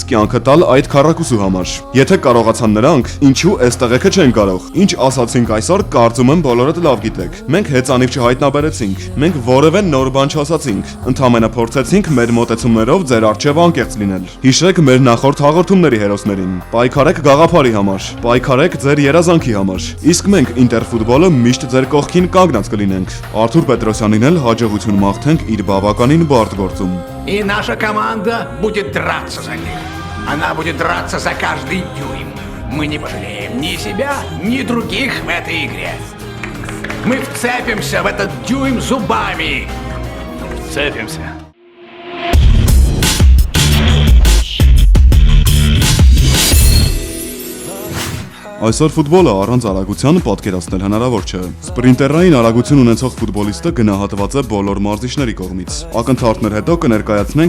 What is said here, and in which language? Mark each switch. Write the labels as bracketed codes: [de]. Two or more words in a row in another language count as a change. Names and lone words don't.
[hy] կյանքը տալ այդ քառակուսու համար։ Եթե կարողացան նրանք, ինչու այս տղեկը չեն կարող։ Ինչ ասացինք այսօր, կարծում եմ բոլորդ լավ գիտեք։ Մենք հեծանիվ չհայտնաբերեցինք։ Մենք որևէ նոր բան չասացինք։ Ընդհանրապես փորձեցինք մեր մոտեցումներով ձեր առջև անկեղծ լինել։ Հիշեք մեր նախորդ հաղորդումների հերոսներին։ Պայքարեք գաղափարի համար, պայքարեք ձեր երազանքի համար։ Իսկ մենք Ինտերֆուտբոլը միշտ ձեր կողքին կանգնած կլինենք։ Արթուր Պետրոսյանին էլ հաջողություն մաղթենք իր բավականին բարդ գործում։ [ru] И наша команда будет драться за них. Она будет драться за каждый дюйм. Мы не пожалеем ни себя, ни других в этой игре. Мы вцепимся в этот дюйм зубами. Вцепимся. [hy] Այսօր ֆուտբոլը առանց արագության պատկերացնել հնարավոր չէ։ Սպրինտերային արագություն ունեցող ֆուտբոլիստը գնահատված է բոլոր մարզիչների կողմից։ Ակնթարթներ հետո կներկայացնենք